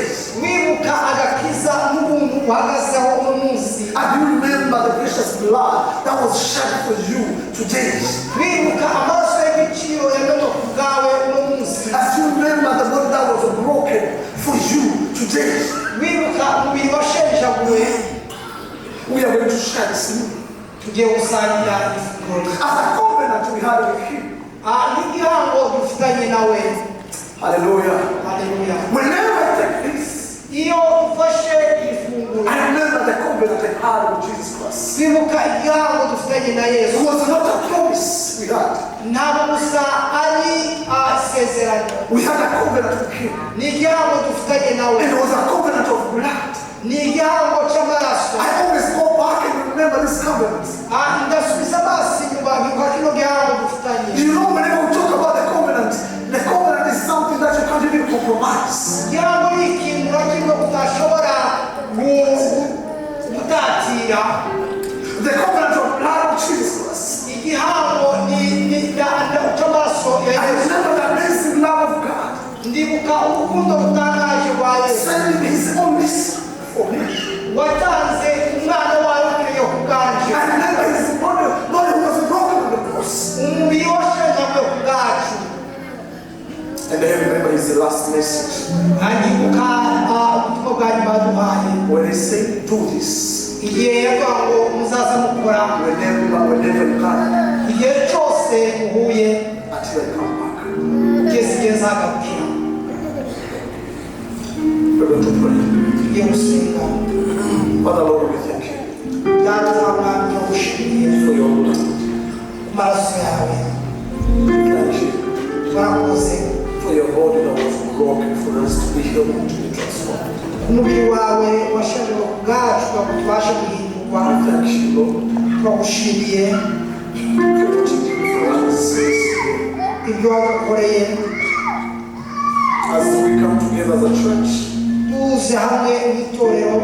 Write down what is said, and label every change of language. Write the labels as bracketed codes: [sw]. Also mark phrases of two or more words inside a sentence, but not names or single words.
[rw] wibuka agakiza n'ubuntu uhagazeho uno munsi, [en] as you remember the precious blood that was shed for you today, [rw] wibuka amaraso y'igiciro yamenwe ku bwawe uno munsi, [en] as you remember the body that was broken for you today, [rw] wibuka umubiri washenjaguwe, [en] we are going to share this meal. [rw] tugiye gusangira ifunguro [en] As a covenant we had with him. [rw] n'igihango dufitanye nawe. [en] Hallelujah. [rw] Haleluya. [en] Whenever I take this, [rw] Iyo ufashe ifunguro, [en] I remember the covenant I had with Jesus Christ. [rw] wibuka igihango dufitanye na [en] It [rw] Yesu. [en] was not a promise we had. [rw] Ntabwo gusa ari isezerano, [en] We had a covenant with him. [rw] ni igihango dufitanye nawe, [en] And it was a covenant of blood. [rw] ni igihango cy'amaraso. [en] I always go back and remember this covenant. [rw] Ndasubiza amaso inyuma nkibuka kino gihango dufitanye. [en] You know, whenever we talk about the covenant is something that you can't even compromise. [rw] Igihango ni ikintu na kimwe utashobora gutatira. [en] The covenant of blood of Jesus. [rw] Igihango ni cy'amaraso ya [en] I [rw] Yesu. [en] remember the amazing love of God. [rw] Ndibuka urukundo rutangaje rwa Yesu, [en] Sending his only son for me. [rw] watanze umwana wawe ukwiye ku bwanje. [en] I remember his body was broken on the cross. [rw] Umubiri washenjaguwe ku bwacu. [en] And I remember his last message. [rw] Ndibuka ubutumwa bwa nyuma yaduhaye, [en] When he said, do this. [rw] igihe yavuga ngo muzaza mukora [en] Whenever you can, [rw] igihe cyose muhuye, [en] until I come back. [rw] kugeza igihe nzagarukira. [en] We're going to pray. [rw] Tugiye gusenga. [en] Father Lord, we thank you [rw] Data Mwami, turagushimiye [en] for your blood. [rw] ku maraso yawe, [en] Thank you [rw] warakoze [en] for your body that was broken for us to be healed and to be transformed. [rw] umubiri wawe washenjaguwe ku bwacu kugira ngo tubashe guhindurwa. [en] Thank you, Lord, [rw] Turagushimiye [en] for what you did for us. [rw] ibyo wagukoreye. [en] As we come together as a church, [rw] Tuze hamwe n'itorero,